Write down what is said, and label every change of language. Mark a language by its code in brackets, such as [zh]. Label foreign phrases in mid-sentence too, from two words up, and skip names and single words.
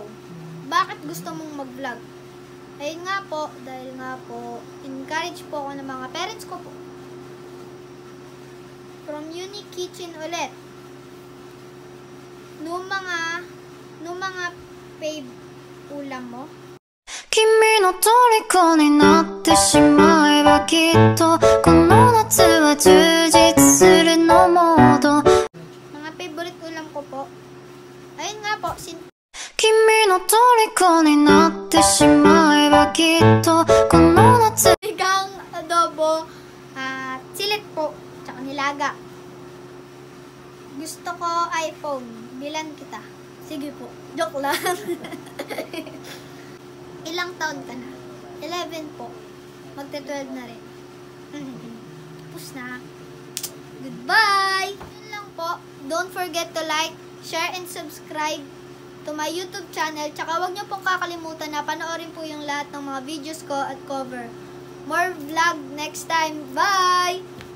[tl] Bakit gusto mong mag-vlog? Ayun nga po, dahil nga po, encourage po ako ng mga parents ko po. From Unique Kitchen ulit. Nung mga fave ulam mo? [ja] の虜になってしまえばきっとこの夏は充実するのモード。 [tl] Mga favorite ulam ko po. Ayun nga po, [ja] 君の虜になってしまえばきっとこの夏 [tl] sinigang adobo at silit po, tsaka nilaga. Gusto ko iPhone, bilan kita. Sige po, joke lang. Ilang taon ka na? 11 po. Magte-12 na rin. Tapos na. Goodbye! Yun lang po. [en] Don't forget to like, share, and subscribe to my YouTube channel. [tl] Tsaka huwag niyo pong kakalimutan na panoorin po yung lahat ng mga videos ko at cover. [en] More vlog next time. Bye!